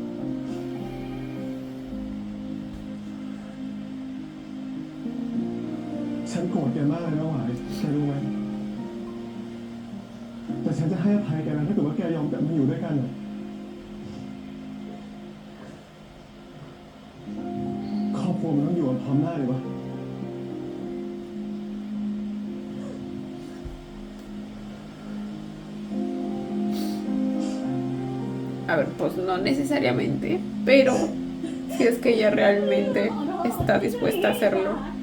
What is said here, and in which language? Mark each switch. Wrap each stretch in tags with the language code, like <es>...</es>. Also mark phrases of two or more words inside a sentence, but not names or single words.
<th>ฉันโกรธแกมากเลยนะหวายแกรู้ไหมแต่ฉันจะให้อภัยแกนะถ้าเกิดว่าแกยอมกลับมาอยู่ด้วยกันอะครอบครัวมันต้องอยู่กันพร้อมหน้าเลยวะ</th> <es>A ver, pues no necesariamente, pero si es que ella realmente está dispuesta a hacerlo.</es>